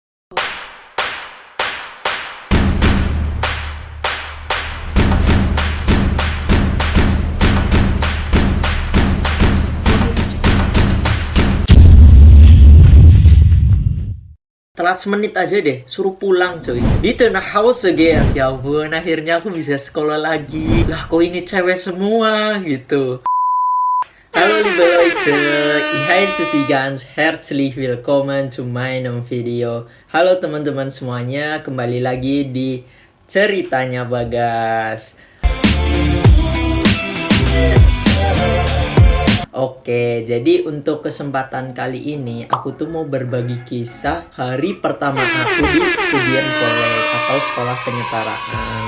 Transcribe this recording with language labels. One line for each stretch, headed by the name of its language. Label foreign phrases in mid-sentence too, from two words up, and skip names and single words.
Indonesian: Telat semenit aja deh, suruh pulang coy. Di tengah
English: house again.
Indonesian: Ya ampun, akhirnya aku bisa sekolah lagi. Lah kok ini cewek semua gitu.
German: Hallo liebe Leute, ich heiße Sie ganz herzlich willkommen zu meinem Video.
Indonesian: Halo teman-teman semuanya, kembali lagi di Ceritanya Bagas. Oke, jadi untuk kesempatan kali ini aku tuh mau berbagi kisah hari pertama aku di Studien College atau sekolah penyetaraan.